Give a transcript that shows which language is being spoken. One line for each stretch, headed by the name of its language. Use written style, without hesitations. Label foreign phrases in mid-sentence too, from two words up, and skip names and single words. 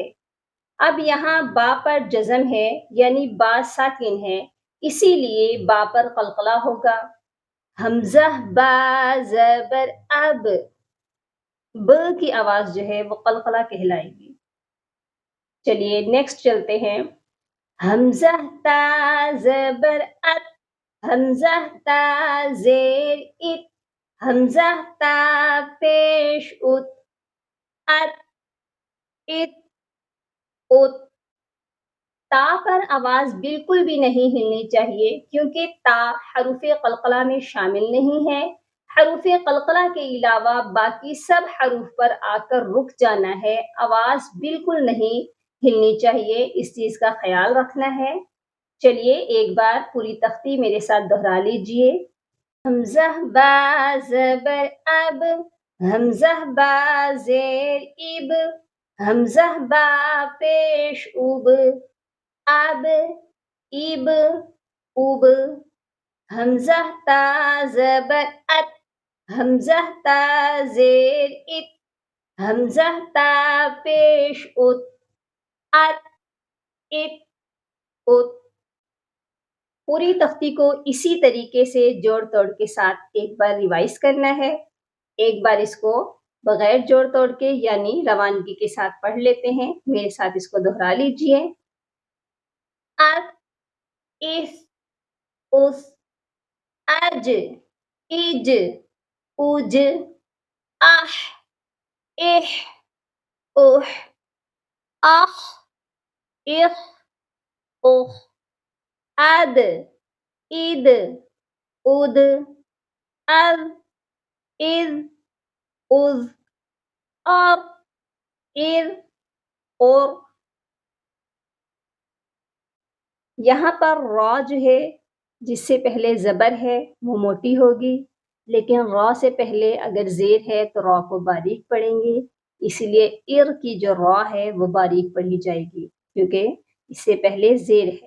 Urdu: اب یہاں با پر جزم ہے یعنی با ساکن ہے، اسی لیے با پر قلقلہ ہوگا۔ حمزہ با زبر اب، ب کی آواز جو ہے وہ قلقلہ کہلائے گی۔ چلیے نیکسٹ چلتے ہیں۔ حمزہ تا زبر ات، حمزہ تا زیر ات، حمزہ تا پیش ات، ات ات ات۔ تا پر آواز بالکل بھی نہیں ہلنی چاہیے کیونکہ تا حروف قلقلہ میں شامل نہیں ہے۔ حروف قلقلہ کے علاوہ باقی سب حروف پر آ کر رک جانا ہے، آواز بالکل نہیں ہلنی چاہیے، اس چیز کا خیال رکھنا ہے۔ چلیے ایک بار پوری تختی میرے ساتھ دہرا لیجئے۔ حمزہ با زبر اب، حمزہ با زیر ایب، حمزہ با پیش اوب، اب ایب اوب۔ حمزہ تا زبر ات، حمزہ تا زیر ات، حمزہ تا پیش ات، ات ات ات۔ پوری تختی کو اسی طریقے سے جوڑ توڑ کے ساتھ ایک بار ریوائز کرنا ہے۔ ایک بار اس کو بغیر جوڑ توڑ کے یعنی روانگی کے ساتھ پڑھ لیتے ہیں، میرے ساتھ اس کو دہرا لیجئے۔ ات، اس، اس، اج، اج، اج، اح، اح، اح، اخ، اخ، اخ، اد، اد، اد، اذ، اذ، اذ، اور، اذ، اور۔ یہاں پر را جو ہے جس سے پہلے زبر ہے وہ موٹی ہوگی، لیکن را سے پہلے اگر زیر ہے تو را کو باریک پڑھیں گے، اسی لیے ار کی جو را ہے وہ باریک پڑھی جائے گی کیونکہ اس سے پہلے زیر ہے۔